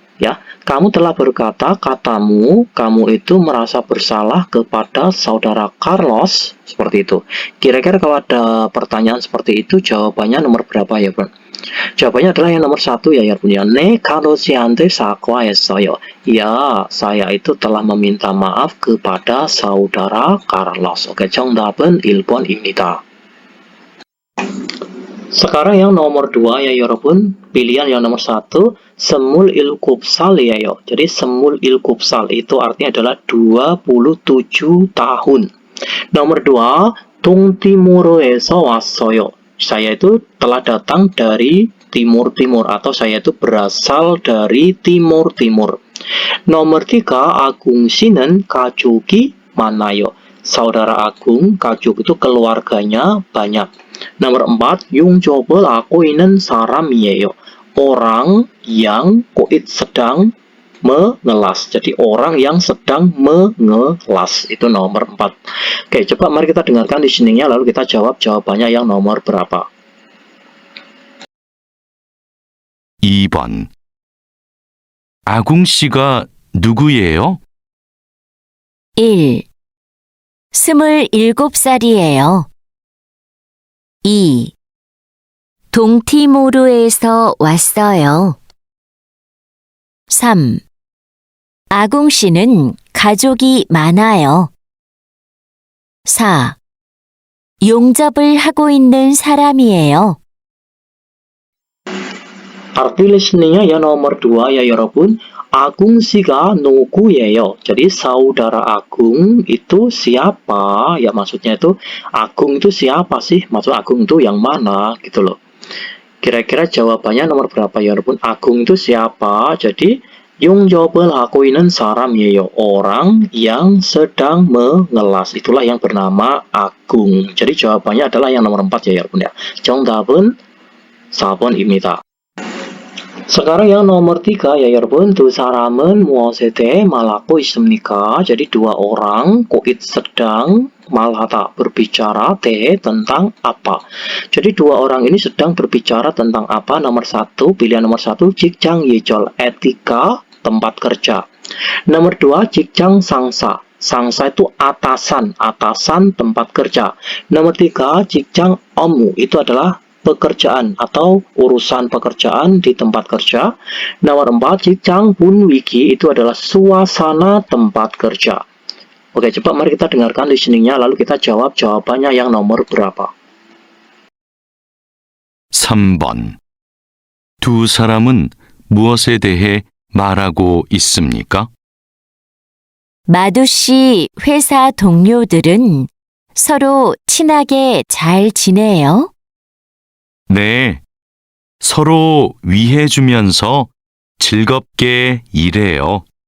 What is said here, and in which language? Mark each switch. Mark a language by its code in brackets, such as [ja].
[id] Ya, kamu telah berkata, katamu, kamu itu merasa bersalah kepada saudara Carlos, seperti itu. Kira-kira kalau ada pertanyaan seperti itu, jawabannya nomor berapa ya, Bro? Jawabannya adalah yang nomor 1 ya, ya. [ko] Ne Carlos한테 사과했어요. [id] Ya, saya itu telah meminta maaf kepada saudara Carlos. [ko] Oke, 정답은 1번입니다. [id] Sekarang yang nomor 2 ya [ko] 여러분. [id] Pilihan yang nomor 1 [ko] semul ilkupsal ya yo. [id] Jadi [ko] semul ilkupsal [id] itu artinya adalah 27 tahun. Nomor 2 [ko] 동티모르에서 왔어요. [id] Saya itu telah datang dari timur-timur atau saya itu berasal dari timur-timur. Nomor 3 [ko] Agung 씨는 가족이 많아요. [id] Saudara Agung, [ko] 가족 [id] itu keluarganya banyak. Nomor 4, [ko] 용접을 하고 있는 사람이에요. [id] Orang yang koit sedang mengelas. Jadi orang yang sedang mengelas. Itu nomor 4. Oke, coba mari kita dengarkan listeningnya lalu kita jawab jawabannya yang nomor berapa. [ko] 2번. 아궁 씨가 누구예요? 1. 27살이에요. 2. 동티모르에서 왔어요. 3. 아궁 씨는 가족이 많아요. 4. 용접을 하고 있는 사람이에요. [id] Arti listeningnya yang nomor 2 ya [ko] 여러분. Agung 씨가 누구예요? [id] Jadi saudara Agung itu siapa? Ya maksudnya itu Agung itu siapa sih? Maksud Agung itu yang mana gitu loh. Kira-kira jawabannya nomor berapa ya [ko] 여러분? [id] Agung itu siapa? Jadi [ko] 용접을 하고 있는 사람이에요. [id] Orang yang sedang mengelas. Itulah yang bernama Agung. Jadi jawabannya adalah yang nomor 4 ya [ko] 여러분 [id] ya. [ko] 정답은 4번입니다. [id] Sekarang yang nomor 3 ya [ko] 여러분. 두 사람은 무엇에 대해 말하고 있습니까? [id] Jadi dua orang koit sedang [ko] malhata [id] berbicara tentang apa. Jadi dua orang ini sedang berbicara tentang apa? Nomor 1, pilihan nomor 1 [ko] 직장 예절, [id] etika tempat kerja. Nomor 2 [ko] 직장 상사. Sangsa [id] itu atasan tempat kerja. Nomor 3 [ko] 직장 업무 [id] itu adalah pekerjaan atau urusan pekerjaan di tempat kerja. Nomor 4 [ko] 직장 분위기 [id] itu adalah suasana tempat kerja. Oke, coba mari kita dengarkan listeningnya lalu kita jawab jawabannya yang nomor berapa. [ko] 3번. 두 사람은 무엇에 대해 말하고 있습니까? 마두 씨 회사 동료들은 서로 친하게 잘 지내요? 네, 서로 위해주면서 즐겁게 일해요.